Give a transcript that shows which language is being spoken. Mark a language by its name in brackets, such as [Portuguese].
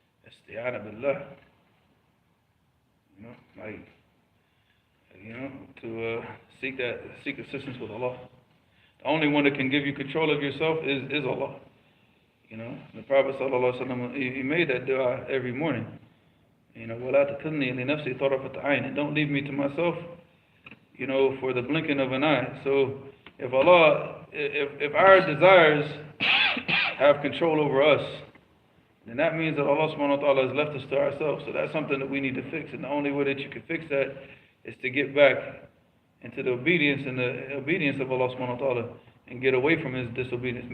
[Arabic] isti'ana billah. [English] You know, like, you know, to seek assistance with Allah. The only one that can give you control of yourself is Allah. You know, the Prophet sallallahu alaihi wasallam, he made that dua every morning. You know, [Arabic] وَلَا تَكِلْنِي لِنَفْسِي طَرَفَةَ عَيْنٍ. [English] Don't leave me to myself, you know, for the blinking of an eye. So if Allah, if our desires have control over us, then that means that Allah subhanahu wa ta'ala has left us to ourselves. So that's something that we need to fix. And the only way that you can fix that is to get back into the obedience of Allah subhanahu wa ta'ala and get away from His disobedience.